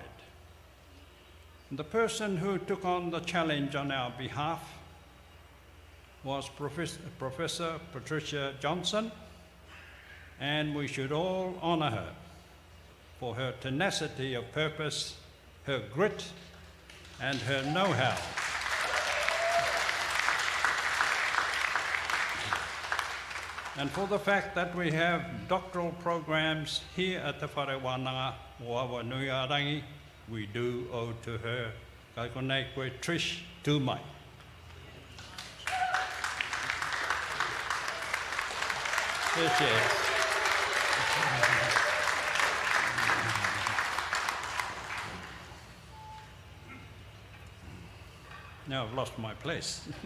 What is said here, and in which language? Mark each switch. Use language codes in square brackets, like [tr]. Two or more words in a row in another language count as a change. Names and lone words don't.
[en] The person who took on the challenge on our behalf was Professor Patricia Johnson, and we should all honour her for her tenacity of purpose, her grit, and her know-how. And for the fact that we have doctoral programs here at the Whare Wānanga o Awanuiārangi, we do owe to her. [mi] Kai konei koe Trish tūmai. [en] There she is. Now I've lost my place.